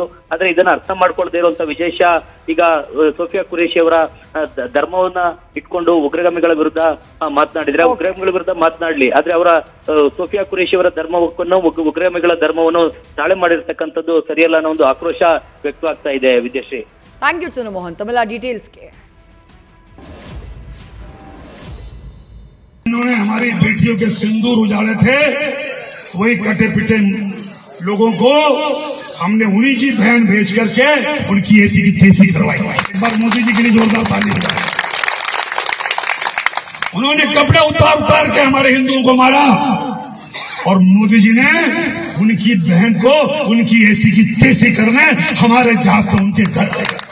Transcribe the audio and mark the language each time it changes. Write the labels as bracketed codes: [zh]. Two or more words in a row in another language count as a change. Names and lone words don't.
[kn] ಆದ್ರೆ ಇದನ್ನ ಅರ್ಥ ಮಾಡ್ಕೊಳ್ಳದೆ ಇರುವಂತ ವಿಜಯ್ ಶಾ ಈಗ ಸೋಫಿಯಾ ಖುರೇಶಿ ಅವರ ಧರ್ಮವನ್ನ ಇಟ್ಕೊಂಡು ಉಗ್ರಗಾಮಿಗಳ ವಿರುದ್ಧ ಮಾತನಾಡಿದ್ರೆ ಉಗ್ರಗಾಮಿಗಳ ವಿರುದ್ಧ ಮಾತನಾಡ್ಲಿ, ಆದ್ರೆ ಅವರ ಸೋಫಿಯಾ ಖುರೇಶಿ ಅವರ ಧರ್ಮವನ್ನು ಉಗ್ರಗಾಮಿಗಳ ಧರ್ಮವನ್ನು ತಾಳೆ ಮಾಡಿರ್ತಕ್ಕಂಥದ್ದು ಸರಿಯಲ್ಲ ಅನ್ನೋ ಒಂದು ಆಕ್ರೋಶ ವ್ಯಕ್ತವಾಗ್ತಾ ಇದೆ. ವಿದ್ಯಾಶ್ರೀ, [en] thank you [kn] ಚಂದ್ರಮೋಹನ್ ತಮ್ಮೆಲ್ಲ ಡೀಟೇಲ್ಸ್ಗೆ. [hi] इन्होंने हमारी बेटियों के सिंदूर उजाड़े थे, वही कटे पिटे लोगों को हमने उन्हीं की बहन भेज करके उनकी ऐसी की तैसी करवाई. एक बार मोदी जी के लिए जोरदार ताली बजाएं. उन्होंने कपड़े उतार के हमारे हिंदुओं को मारा और मोदी जी ने उनकी बहन को उनकी ऐसी की तैसी करने हमारे जहाज से उनके घर गए.